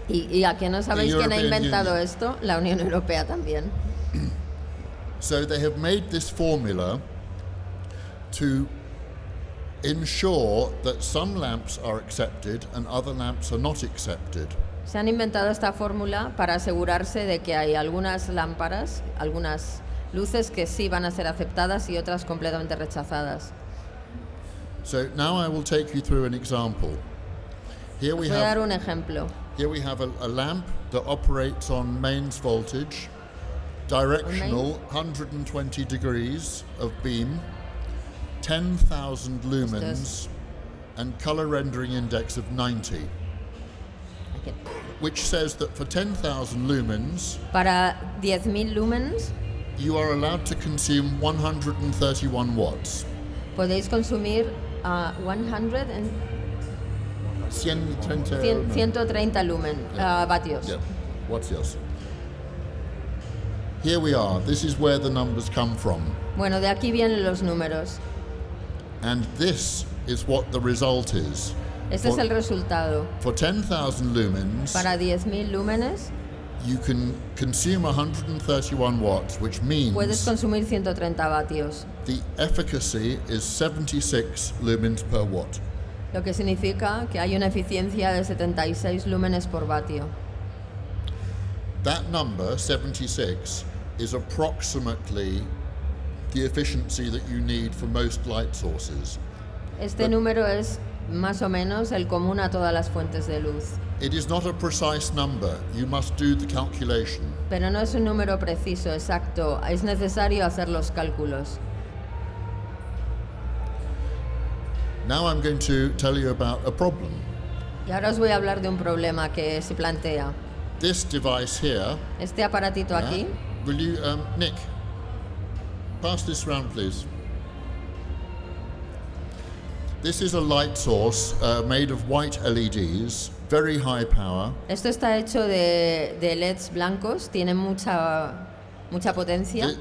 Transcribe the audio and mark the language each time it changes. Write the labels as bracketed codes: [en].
[es] Y a que no sabéis quién ha inventado esto, la Unión Europea también. [en] So they have made this formula to ensure that some lamps are accepted and other lamps are not accepted. [es] Se han inventado esta fórmula para asegurarse de que hay algunas lámparas, algunas luces que sí van a ser aceptadas y otras completamente rechazadas. [en] So now I will take you through an example. Here we [es] Voy a dar un ejemplo. [en] Here we have a lamp that operates on mains voltage, directional 120 degrees of beam, 10,000 lumens, and color rendering index of 90. Which says that for 10,000 lumens, [es] para 10.000 lumens, [en] you are allowed to consume 131 watts. [es] Podéis consumir 100 and 130 vatios. [en] Yeah. What's yours? Here we are. This is where the numbers come from. [es] Bueno, de aquí vienen los números. [en] And this is what the result is. [es] Este es el resultado. [en] For 10,000 lumens, [es] Para 10.000 lúmenes [en] you can consume 131 watts, which [es] puedes [en] means [es] consumir 130 vatios, [en] the efficacy is 76 lumens per watt. [es] lo que significa que hay una eficiencia de 76 lúmenes por vatio. [en] That number, 76, is approximately the efficiency that you need for most light sources. [es] Este número es más o menos el común a todas las fuentes de luz, [en] It is not a precise number. You must do the calculation. [es] pero no es un número preciso, exacto. Es necesario hacer los cálculos. [en] Now I'm going to tell you about a problem. [es] Y ahora os voy a hablar de un problema que se plantea. [en] This device here, [es] Este aparatito aquí, [en] will you, Nick, pass this round, please. This is a light source made of white LEDs, very high power. [es] esto está hecho de LEDs blancos, tiene mucha potencia.